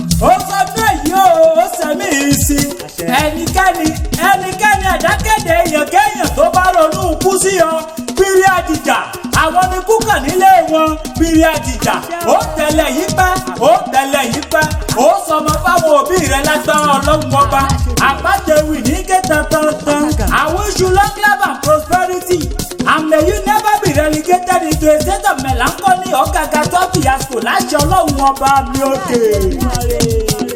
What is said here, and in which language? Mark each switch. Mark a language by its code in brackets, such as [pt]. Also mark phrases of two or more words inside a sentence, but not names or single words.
[yo] Ó sọ fún èyí o, ó sẹ̀mí yìí sí. Ẹnikẹ́ni, ẹnikẹ́ni àdákéde èèyàn kéèyàn tó bá ronú kú sí ọ, pírí àdìjà. Àwọn ni kú kàn nílé wọn, pírí àdìjà. Ó tẹ̀lé yìí pẹ́, ó tẹ̀lé yìí pẹ́. Ó sọmọ fáwọn òbí rẹ̀ lágbára Ọlọ́run ọba. Àbájẹwì ní ké tantantan. [en] I wish you long life and prosperity. And may you never be relegated into a state of melancholy or gaga fiasco [yo] láṣẹ Ọlọ́run ọba mi òkè.